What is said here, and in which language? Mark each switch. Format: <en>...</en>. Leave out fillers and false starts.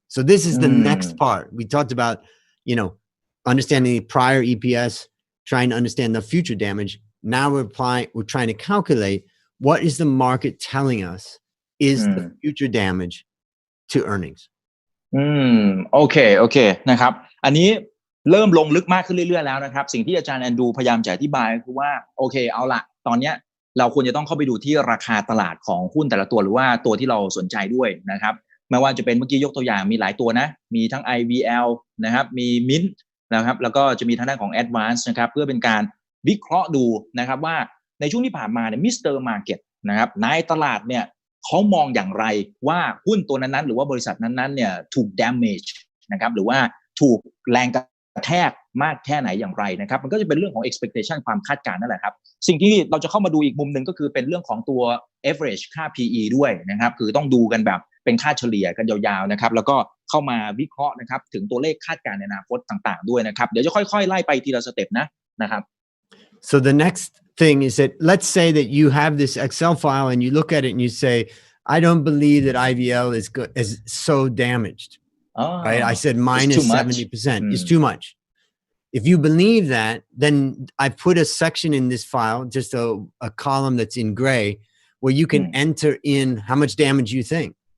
<en>So this is the next part. We talked about, understanding the prior EPS, trying to understand the future damage. Now we're trying to calculate what is the market telling us is the future damage to earnings.</en> <th>โอเคนะครับอันนี้ เริ่มลงลึกมากขึ้นเรื่อยๆแล้วนะครับสิ่งที่อาจารย์แอนดรูพยายามจะอธิบายคือว่าโอเคเอาละตอนเนี้ยเราควรจะต้องเข้าไปดูที่ราคาตลาดของหุ้นแต่ละตัวหรือว่าตัวที่เราสนใจด้วยนะครับไม่ว่าจะเป็นเมื่อกี้ยกตัวอย่างมีหลายตัวนะมีทั้ง IVL นะครับมี Mint นะครับแล้วก็จะมีทางด้านของ Advance นะครับเพื่อเป็นการ วิเคราะห์ดูนะครับว่าในช่วงที่ผ่านมาเนี่ยมิสเตอร์มาร์เก็ตนะครับในตลาดเนี่ยเขามองอย่างไรว่าหุ้นตัวนั้นๆหรือว่าบริษัทนั้นๆเนี่ยถูก damage นะครับหรือว่าถูกแรงกระแทกมากแค่ไหนอย่างไรนะครับมันก็จะเป็นเรื่องของ expectation ความคาดการณ์นั่นแหละครับสิ่งที่เราจะเข้ามาดูอีกมุมหนึ่งก็คือเป็นเรื่องของตัว average ค่า PE ด้วยนะครับคือต้องดูกันแบบเป็นค่าเฉลี่ยกันยาวๆนะครับแล้วก็เข้ามาวิเคราะห์นะครับถึงตัวเลขคาดการณ์ในอนาคตต่างๆด้วยนะครับเดี๋ยวจะค่อยๆไล่ไปทีละสเต็ปนะครับ</th> <en>So the next thing is that let's say that you have this Excel file and you look at it and you say, I don't believe that IVL is so damaged. Right? I said minus 70%. It's too much. If you believe that, then I put a section in this file, just a column that's in gray, where you can enter in how much damage you think.</en>